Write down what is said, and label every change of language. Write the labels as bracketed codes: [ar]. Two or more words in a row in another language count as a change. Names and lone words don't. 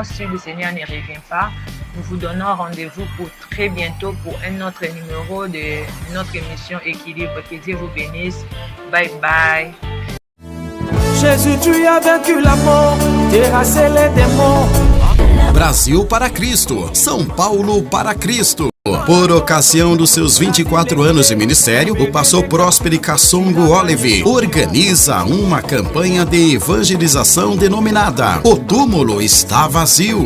[fr] Si le Seigneur ne revient pas, nous vous donnons rendez-vous pour très bientôt pour un autre numéro de notre émission Équilibre. Que Dieu vous bénisse. Bye bye. Jésus, tu as vaincu la mort, terrassé les démons. [pt] Brasil para Cristo, São Paulo para Cristo. Por ocasião dos seus 24 anos de ministério, o pastor Próspero Kassongo Olive organiza uma campanha de evangelização denominada O Túmulo Está Vazio.